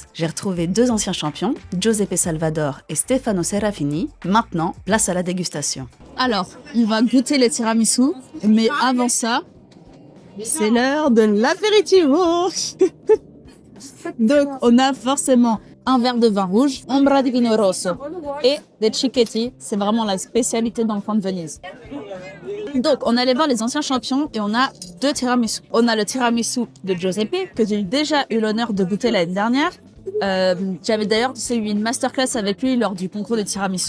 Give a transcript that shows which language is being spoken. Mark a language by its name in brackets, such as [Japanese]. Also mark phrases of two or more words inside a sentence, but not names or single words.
[French] J'ai retrouvé 2 anciens champions, Giuseppe Salvador et Stefano Serafini. Maintenant, place à la dégustation. Alors, on va goûter le tiramisu, mais avant ça, c'est l'heure de l'apéritivo. Donc, on a forcément un verre de vin rouge, [Italian] ombra di vino rosso [French] et des [Italian] cicchetti. [French] C'est vraiment la spécialité dans le coin de Venise. Donc, on allait voir les anciens champions et on a 2 tiramisu. On a le tiramisu de Giuseppe, que j'ai déjà eu l'honneur de goûter l'année dernière. J'avais d'ailleurs eu une masterclass avec lui lors du concours de tiramisu.